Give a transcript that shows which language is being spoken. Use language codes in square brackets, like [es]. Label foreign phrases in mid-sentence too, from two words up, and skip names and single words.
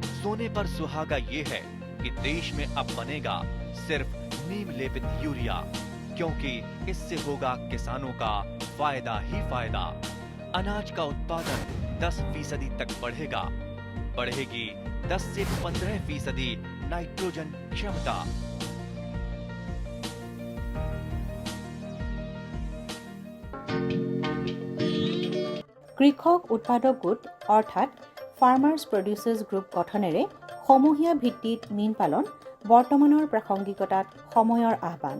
[hi] सोने पर सुहागा ये है कि देश में अब बनेगा सिर्फ नीम लेपित यूरिया, क्योंकि इससे होगा किसानों का फायदा ही फायदा। अनाज का उत्पादन 10% तक बढ़ेगा। बढ़ेगी 10 से 15% नाइट्रोजन क्षमता। [as] কৃষক উৎপাদক গোট অৰ্থাৎ [en] farmers producers group [as] গঠনেৰে সমূহীয়া ভিত্তিত মীন পালন বৰ্তমানৰ প্ৰাসংগিকতাত সময়ৰ আহ্বান।